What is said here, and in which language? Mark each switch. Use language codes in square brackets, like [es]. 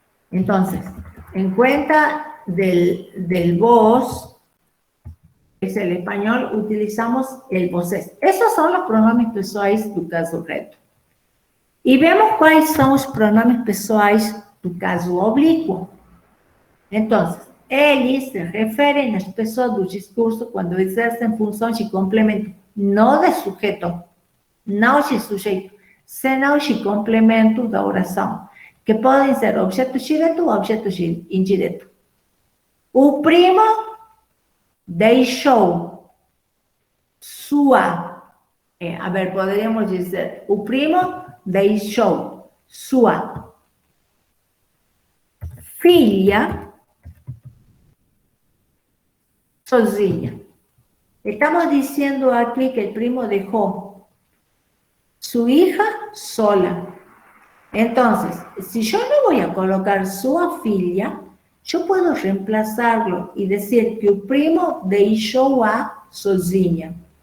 [es] Entonces, en cuenta del vos, es el español, utilizamos el vocés. Esos son los pronombres [pt] pessoais do caso reto. [es] Y vemos cuáles son los pronombres [pt] pessoais do caso oblíquo. Entonces, eles se referem às pessoas do discurso quando exercem funções de complemento, não de sujeito, não de sujeito, senão de complemento da oração, que podem ser objeto direto ou objeto indireto. O primo deixou sua, poderíamos dizer, o primo deixou sua filha sozinha. [es] Estamos diciendo aquí que el primo dejó su hija sola. Entonces, si yo no voy a colocar su filha, yo puedo reemplazarlo y decir que el primo [pt] deixou a sozinha.